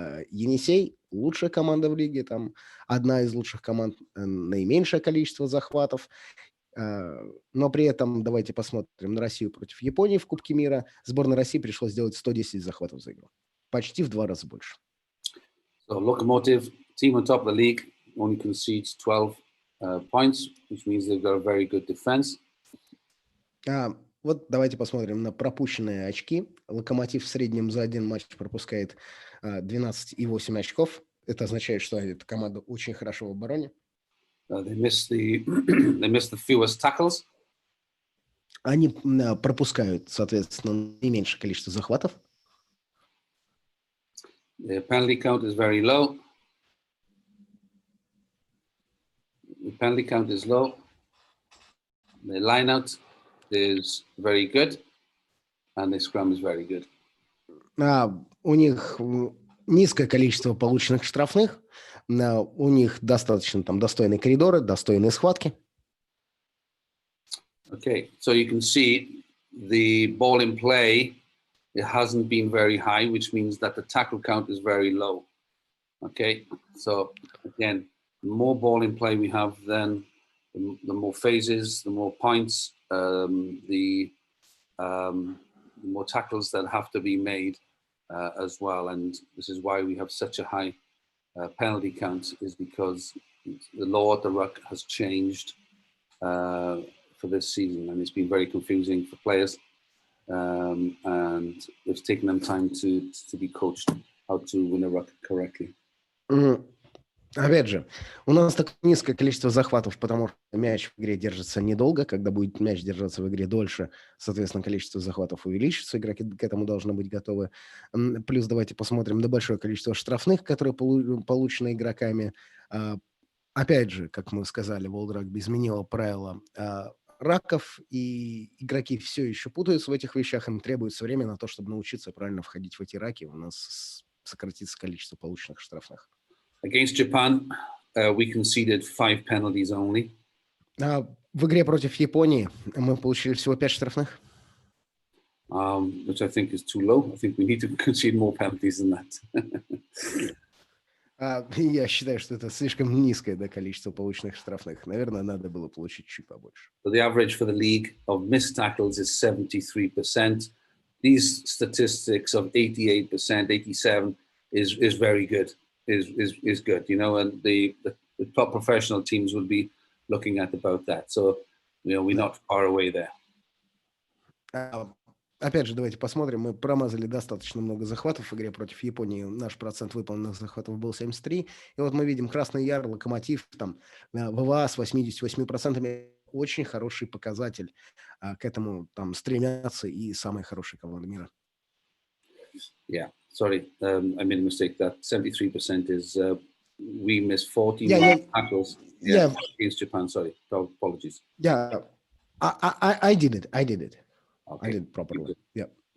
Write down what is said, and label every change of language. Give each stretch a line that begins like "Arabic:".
Russian: Енисей, лучшая команда в лиге, там одна из лучших команд, наименьшее количество захватов. Но при этом давайте посмотрим на Россию против Японии в Кубке мира. Сборной России пришлось сделать 110 захватов за игру. Почти в 2 раза больше.
English: So Lokomotiv, team on top of the league, only concedes 12 points, which means they've got a very good defense.
Russian: Вот давайте посмотрим на пропущенные очки. Локомотив в среднем за один матч пропускает 12,8 очков. Это означает, что эта команда очень хорошо в обороне.
English: They missed the fewest tackles.
Russian: Они пропускают, соответственно, наименьшее количество захватов.
English: The penalty count is very low. The penalty count is low. The line out is very good. And the scrum is very good.
Russian: У них низкое количество полученных штрафных. У них достаточно там достойные коридоры, достойные схватки.
English: Okay, so you can see the ball in play, it hasn't been very high, which means that the tackle count is very low. Okay, so again, the more ball in play we have, then the more phases, the more points, the more tackles that have to be made as well. And this is why we have such a high penalty count, is because the law at the ruck has changed for this season, and it's been very confusing for players, and it's taken them time to be coached how to win a ruck correctly.
Russian: Опять же, у нас так низкое количество захватов, потому что мяч в игре держится недолго. Когда будет мяч держаться в игре дольше, соответственно, количество захватов увеличится. Игроки к этому должны быть готовы. Плюс давайте посмотрим на большое количество штрафных, которые получены игроками. Опять же, как мы сказали, World Rugby изменила правила раков, и игроки все еще путаются в этих вещах. Им требуется время на то, чтобы научиться правильно входить в эти раки. У нас сократится количество полученных штрафных.
English: Against Japan, we conceded 5 penalties only.
Russian: В игре против Японии мы получили всего 5 штрафных.
English: Which I think is too low. I think we need to concede more penalties than that.
Russian: Я считаю, что это слишком низкое количество полученных штрафных. Наверное, надо было получить чуть побольше.
English: So the average for the league of missed tackles is 73%. These statistics of 88%, 87% is very good. Is good, you know, and the top professional teams will be looking at about that. So, you know, we're not far away there.
Russian: Опять же, давайте посмотрим. Мы промазали достаточно много захватов в игре против Японии. Наш процент выполненных захватов был 73. И вот мы видим Красный Яр, Локомотив, там, ВВА с 88%. Очень хороший показатель. К этому там стремятся и самые хорошие команды мира.
English: Yeah, sorry, I made a mistake. That 73% is we missed 14 tackles against Japan. Sorry, apologies. Yeah, I did it. Okay. I did it properly. Yeah.